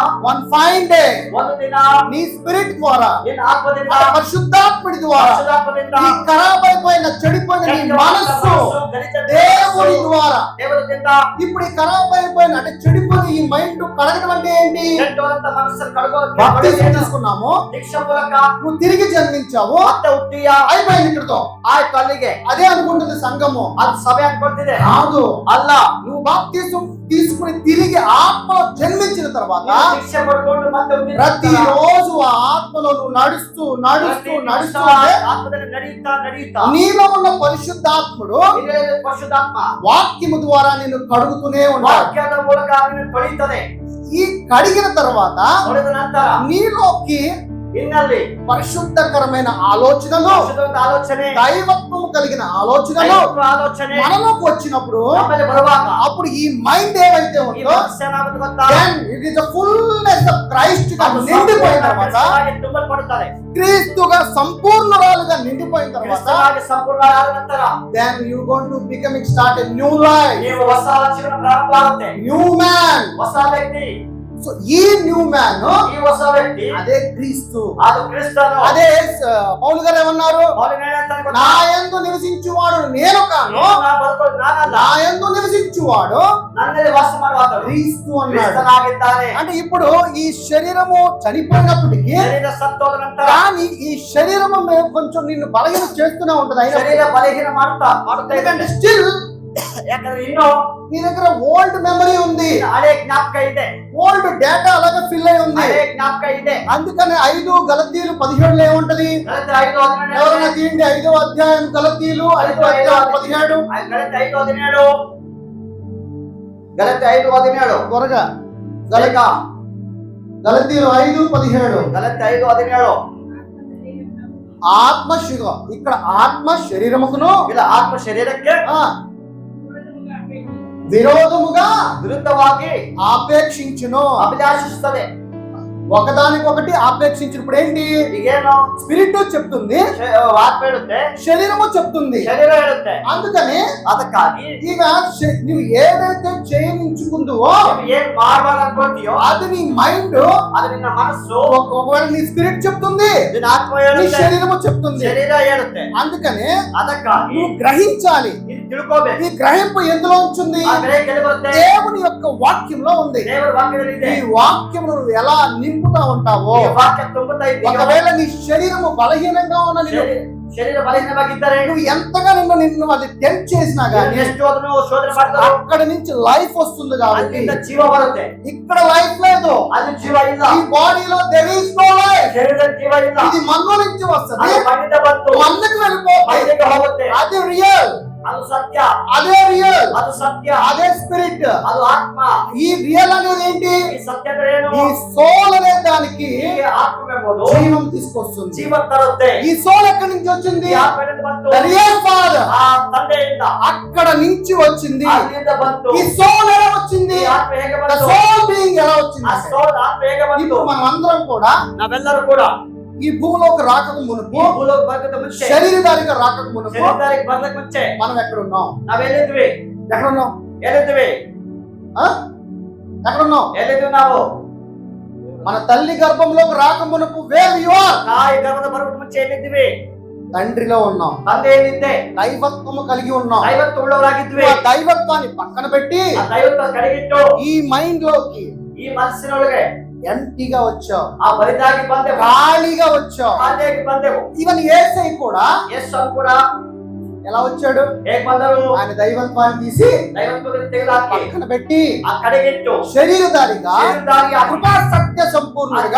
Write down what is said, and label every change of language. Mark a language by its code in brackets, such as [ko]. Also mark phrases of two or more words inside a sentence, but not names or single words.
[en] one fine day [kn] ಒಂದು ದಿನ [te] నీ స్పిరిట్ ద్వారా [kn] ನಿನ್ನ ಆತ್ಮದಿಂದ, [te] ఆ పరిశుద్ధాత్ముడి ద్వారా [kn] ಪರಿಶುದ್ಧಾತ್ಮದಿಂದ, [te] నీ ఖరాబ్ అయిపోయిన చెడిపోయిన నీ మనస్సు [kn] ಗಲಿತ [te] దేవుని ద్వారా [kn] ದೇವರಿಂದ [te] ఇప్పుడు ఈ ఖరాబ్ అయిపోయిన అంటే చెడిపోయిన ఈ మైండ్ కడగడం అంటే ఏంటి? [kn] ಕೆಟ್ಟವಾದಂತ ಮನಸ್ಸನ್ನು ಕಳ್ಕೊಳ್ಳೋಕೆ [te] బాప్తిజం తీసుకున్నాము, [kn] ದೀಕ್ಷಾ ಮೂಲಕ [te] నువ్వు తిరిగి జన్మించావు, [kn] ಮತ್ತೆ ಹುಟ್ಟಿಯ [te] అయిపోయింది ఇక్కడితో. [kn] ಆಯ್ತು ಅಲ್ಲಿಗೆ. [te] అదే అనుకుంటుంది సంఘము. [kn] ಅದು ಸಭೆ ಅನ್ಕೊಳ್ತಿದೆ. [te] కాదు, [kn] ಅಲ್ಲ, [te] నువ్వు బాప్తిజం తీసుకుని తిరిగి ఆత్మలో జన్మించిన తర్వాత [kn] ನೀನು ದೀಕ್ಷೆ ಪಡ್ಕೊಂಡು ಮತ್ತೆ ಹುಟ್ಟಿದ ನಂತರ [te] ప్రతిరోజు ఆ ఆత్మలో నువ్వు నడుస్తూ నడుస్తూ [kn] ಪ್ರತಿ [te] నడుస్తూ [kn] ನಿಮಿಷ ಆತ್ಮದಲ್ಲಿ ನಡೆಯುತ್ತಾ [te] నీలో ఉన్న పరిశుద్ధాత్ముడు [kn] ನಿನ್ನಲ್ಲಿ ಪರಿಶುದ್ಧಾತ್ಮ [te] వాక్యము ద్వారా నిన్ను కడుగుతూనే ఉంటాడు. [kn] ವಾಕ್ಯದ ಮೂಲಕ ನಿನ್ನ ತೊಳೆಯುತ್ತದೆ. [te] ఈ కడిగిన తర్వాత [kn] ತೊಳೆದ ನಂತರ [te] నీలోకి [kn] ನಿನ್ನಲ್ಲಿ [te] పరిశుద్ధకరమైన ఆలోచనలు, [kn] ಪರಿಶುದ್ಧವಾದ ಆಲೋಚನೆ, [te] దైవత్వం కలిగిన ఆలోచనలు [kn] ದೈವಿಕ ಆಲೋಚನೆ [te] మనలోకి వచ్చినప్పుడు [kn] ನಮ್ಮಲ್ಲಿ ಬರುವಾಗ [te] అప్పుడు ಈ మైండ్ ఏవైతే [kn] ಈ [te] ఉందో [kn] ಮನಸ್ಸು ಏನಾಗುತ್ತೆ ಗೊತ್ತಾ? [en] then it is the fullness of Christ [te] గా [kn] ಅದು [te] నిండిపోయిన తర్వాత [kn] ಸಂಪೂರ್ಣವಾಗಿ ತುಂಬಲ್ಪಡುತ್ತದೆ. [te] క్రీస్తుగా సంపూర్ణురాలుగా నిండిపోయిన తర్వాత [kn] ಕ್ರಿಸ್ತನಾಗಿ ಸಂಪೂರ್ಣವಾದ ನಂತರ [en] then you going to becoming start a new life, [kn] ನೀವು ಹೊಸ ಜೀವನ ಪ್ರಾರಂಭ ಆಗುತ್ತೆ. [en] new man. [kn] ಹೊಸ ವ್ಯಕ್ತಿ, [te] సో ఈ [en] new man [kn] ಈ ಹೊಸ ವ್ಯಕ್ತಿ [te] అదే క్రీస్తు. [kn] ಅದು ಕ್ರಿಸ್ತನು. [te] అదే పౌలు గారు ఏమన్నారు? [kn] ಪೌಲನು ಏನಂತಾನೆ ಗೊತ್ತಾ? [te] నా యందు నివసించువాడు నేను కాను, [kn] ನಾನು ಬದುಕೋದು ನಾನಲ್ಲ, [te] నా యందు నివసించువాడు [kn] ನನ್ನಲ್ಲಿ ವಾಸ ಮಾಡುವಾತನು [te] క్రీస్తు అన్నాడు. [kn] ಕ್ರಿಸ್ತನಾಗಿದ್ದಾನೆ. [te] అంటే ఇప్పుడు ఈ శరీరము చనిపోయినప్పటికీ [kn] ಶರೀರ ಸತ್ತೋದ ನಂತರ [te] కానీ ఈ శరీరము కొంచెం నిన్ను బలహీన చేస్తూనే ఉంటది. అయినా [kn] ಶರೀರ ಬಲಹೀನ ಮಾಡುತ್ತಾ [te] ఎందుకంటే [kn] ಇದೆ. [te] స్టిల్ [kn] ಯಾಕಂದ್ರೆ ಇನ್ನೂ [te] నీ దగ్గర [en] old memory [te] ఉంది, [kn] ಹಳೆ ಜ್ಞಾಪಕ ಇದೆ, [en] old data [te] అలాగే ఫిల్ అయి ఉంది. [kn] ಹಳೆ ಜ್ಞಾಪಕ ಇದೆ. [te] అందుకని 5 గలతీయులు 17 ఏముంటది? [kn] ಗಲಾತ್ಯ 5:17 [te] ఎవరైనా తీయండి 5వ అధ్యాయం గలతీయులు 5వ అధ్యాయం 17 [kn] ಗಲಾತ್ಯ 5:17 ಗಲಾತ್ಯ 5:17 [te] త్వరగా [kn] ಗಲಾತ್ಯ [te] గలతీయులు 5:17 [kn] ಗಲಾತ್ಯ 5:17 [te] ఆత్మ ఇక్కడ ఆత్మ శరీరముకును [kn] ಇಲ್ಲ ಆತ್ಮ ಶರೀರಕ್ಕೆ [te] ఆ, విరోధముగా [kn] ವಿರುದ್ಧವಾಗಿ [te] ఆపేక్షించును. [kn] ಅಭಿಲಾಷಿಸುತ್ತದೆ. [te] ఒకదానికొకటి ఆపేక్షించినప్పుడు ఏంటి? [kn] ಈಗೇನು [te] స్పిరిట్ చెప్తుంది, [kn] ಆತ್ಮ ಹೇಳುತ್ತೆ, [te] శరీరము చెప్తుంది. [kn] ಶರೀರ ಹೇಳುತ್ತೆ. [te] అందుకని [kn] ಅದಕ್ಕಾಗಿ [te] ఇక నువ్వు ఏదైతే చేయనించుకుందువో [kn] ನೀವು ಏನ್ ಮಾಡಬಾರ್ದು ಅನ್ಕೊಳ್ತೀಯೋ [te] అది నీ మైండ్, [kn] ಅದು ನಿನ್ನ ಮನಸ್ಸು, [te] ఒకవేళ నీ స్పిరిట్ చెప్తుంది, [kn] ನಿನ್ನ ಆತ್ಮ [te] నీ [kn] ಹೇಳುತ್ತೆ, [te] శరీరము చెప్తుంది. [kn] ಶರೀರ ಹೇಳುತ್ತೆ. [te] అందుకని [kn] ಅದಕ್ಕಾಗಿ [te] నువ్వు గ్రహించాలి. [kn] ನೀನು ತಿಳ್ಕೋಬೇಕು. [te] ఈ గ్రహింపు ఎందులో ఉంచుంది? [kn] ಆ ಗ್ರಹಿಕೆ ಎಲ್ಲಿ ಬರುತ್ತೆ? [te] దేవుని యొక్క వాక్యంలో ఉంది. [kn] ದೇವರ ವಾಕ್ಯದಲ್ಲಿ ಇದೆ. [te] ఈ వాక్యమును నువ్వు ఎలా నింపుతా ఉంటావో, [kn] ಈ ವಾಕ್ಯ ತುಂಬುತ್ತಾ ಇದ್ದೀಯೋ, [te] ఒకవేళ నీ శరీరము బలహీనంగా ఉన్న నిన్ను [kn] ಶರೀರ ಬಲಹೀನವಾಗಿದ್ದರೆ [te] నువ్వు ఎంతగా నిన్ను అది టెంప్ట్ చేసినా గానీ [kn] ಎಷ್ಟು ಅದನ್ನು ಶೋಧನೆ ಮಾಡ್ತಾರೋ [te] అక్కడ నుంచి లైఫ్ వస్తుంది కాబట్టి [kn] ಅಲ್ಲಿಂದ ಜೀವ ಬರುತ್ತೆ. [te] ఇక్కడ లైఫ్ లేదు. [kn] ಅಲ್ಲಿ ಜೀವ ಇಲ್ಲ. [te] ఈ బాడీలో [en] there is no life. [kn] ಶರೀರದಲ್ಲಿ ಜೀವ ಇಲ್ಲ. [te] ఇది మన్ను నుంచి వస్తుంది, [kn] ಅದು ಮಣ್ಣಿಂದ ಬಂತು, [te] మన్నుకు వెళ్ళిపోతుంది. [kn] ಮಣ್ಣಿಗೆ ಹೋಗುತ್ತೆ. [te] అది రియల్, [kn] ಅದು ಸತ್ಯ, [te] అదే రియల్, [kn] ಅದು ಸತ್ಯ, [te] అదే స్పిరిట్. [kn] ಅದು ಆತ್ಮ. [te] ఈ రియల్ అనేది ఏంటి? [kn] ಈ ಸತ್ಯ ಅಂದ್ರೆ ಏನು? [te] ఈ సోల్ అనే దానికి [kn] ಈ ಆತ್ಮವೆಂಬ ಆಗ್ಬೋದು, [te] జీవం తీసుకొస్తుంది. [kn] ಜೀವನ ತರುತ್ತೆ. [te] ఈ సోల్ ఎక్కడి నుంచి వచ్చింది? [kn] ಯಾವ ಕಡೆಯಿಂದ ಬಂತು? [en] The real father. [kn] ಆ ತಂದೆಯಿಂದ. [te] అక్కడ నుంచి వచ్చింది. [kn] ಅಲ್ಲಿಂದ ಬಂತು. [te] ఈ సోల్ ఎలా వచ్చింది? [kn] ಈ ಆತ್ಮ ಹೇಗೆ [en] The [kn] ಬಂತು? [en] soul being [te] ఎలా వచ్చింది? [kn] ಆ ಸೋಲ್ ಆತ್ಮ ಹೇಗೆ ಬಂತು? [te] ఇప్పుడు మనం అందరం కూడా [kn] ನಾವೆಲ್ಲರೂ ಕೂಡ [te] ఈ భూమిలోకి రాకక మునుపు, [kn] ಈ ಭೂಲೋಕ ಬರಕತ್ತ ಮುಂಚೆ, [te] శరీరధారిగా రాకక మునుపు [kn] ಶರೀರಧಾರಿಗೆ ಬರ್ಲಕ್ ಮುಂಚೆ [te] మనం ఎక్కడ ఉన్నాం? [kn] ನಾವೆಲ್ಲಿದ್ವಿ? [te] ఎక్కడ ఉన్నాం? [kn] ಎಲ್ಲಿದ್ವಿ? [te] ఆ? ఎక్కడ ఉన్నాం? [kn] ಎಲ್ಲಿದ್ವಿ ನಾವು? [te] మన తల్లి గర్భంలోకి రాక మునుపు [en] where you are? [kn] ತಾಯಿ ಗರ್ಭದ ಬರಕ ಮುಂಚೆ ಎಲ್ಲಿದ್ವಿ? [te] తండ్రిలో ఉన్నాం. [kn] ತಂದೆಯಲ್ಲಿದ್ದೆ. [te] దైవత్వము కలిగి ఉన్నాం. [kn] ದೈವತ್ವ ಉಳ್ಳವರಾಗಿದ್ವಿ. [te] ఆ దైవత్వాన్ని పక్కన పెట్టి [kn] ಆ దైవత్ವ ಕಡೆಗಿಟ್ಟು [te] ఈ మైండ్ లోకి [kn] ಈ ಮನಸ್ಸಿನೊಳಗೆ [te] ఎంటీగా వచ్చావు, [kn] ಆ ಬರಿದಾಗಿ ಬಂದೆವು, [te] ఖాళీగా వచ్చావు. [kn] ಖಾಲಿಯಾಗಿ ಬಂದೆವು. [te] ఈవెన్ యేసయ్య కూడా [kn] ಯೇಸು ಕೂಡ [te] ఎలా వచ్చాడు? [kn] ಹೇಗೆ ಬಂದರು? [te] ఆయన దైవత్వాన్ని తీసి [kn] ದೈವತ್ವದಲ್ಲಿ ತೆಗೆದುಹಾಕಿ [te] పక్కన పెట్టి [kn] ಆ ಕಡೆಗಿಟ್ಟು [te] శరీరధారిగా [kn] ಶರೀರಧಾರಿಯಾಗಿ [te] కృపా సత్య సంపూర్ణుడిగా